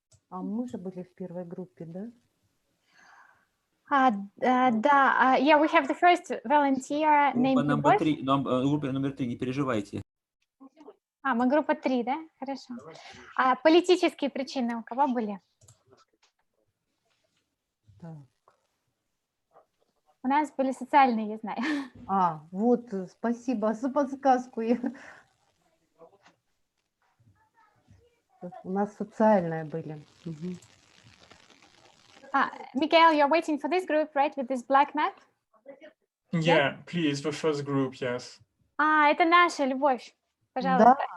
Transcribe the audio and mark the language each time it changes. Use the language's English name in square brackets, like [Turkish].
[Russian] А мы же были в первой группе, да? [English] Да, yeah, we have the first volunteer named [Russian] Группа номер 3, не переживайте. мы группа 3, да? Хорошо. А политические причины у кого были? Так. У нас были социальные, я знаю. Вот, спасибо за подсказку. У нас социальные были. Угу. [English] Mikael, you're waiting for this group, right, with this black map? Yeah, please, the first group, yes. [Russian] Это наша, Любовь, пожалуйста.